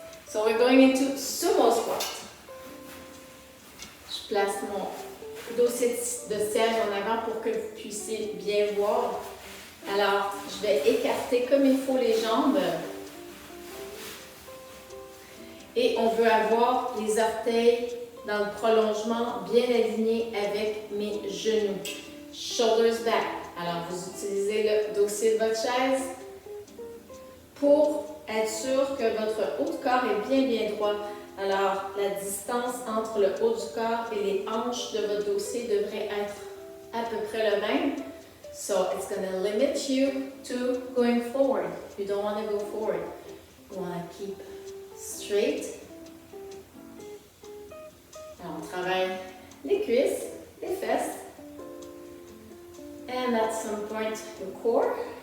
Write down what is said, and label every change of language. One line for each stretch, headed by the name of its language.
English: So we're going into sumo squat.
French: Je place mon dossier de siège en avant pour que vous puissiez bien voir. Alors, je vais écarter comme il faut les jambes. Et on veut avoir les orteils dans le prolongement bien alignés avec mes genoux.
English: Shoulders back.
French: Alors, vous utilisez le dossier de votre chaise pour être sûr que votre haut de corps est bien droit. Alors, la distance entre le haut du corps et les hanches de votre dossier devrait être à peu près le même.
English: So, it's going to limit you to going forward. You don't want to go forward. You want to keep straight.
French: Alors, on travaille les cuisses, les fesses.
English: And at some point, the core.